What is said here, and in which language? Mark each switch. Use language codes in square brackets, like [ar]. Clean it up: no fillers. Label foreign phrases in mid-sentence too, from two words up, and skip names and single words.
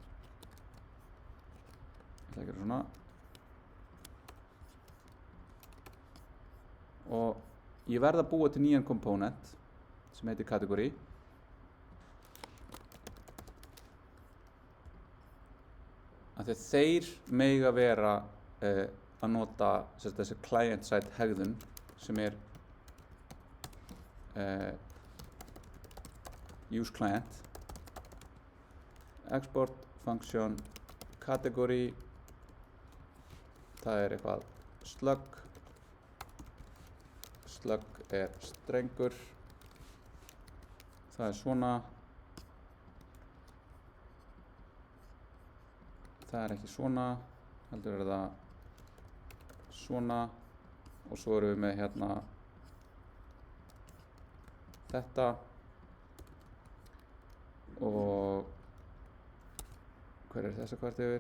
[is] Ég ætla að gera svona og ég verð að búa til nýjan component sem heitir category af því að þeir mega vera að nota þessi client-side hegðun sem er [en] use client export function category [is] það er eitthvað [en] slug [is] er strengur það er svona það er ekki svona heldur er það svona og svo erum við með hérna þetta og hver er þessa kvart yfir?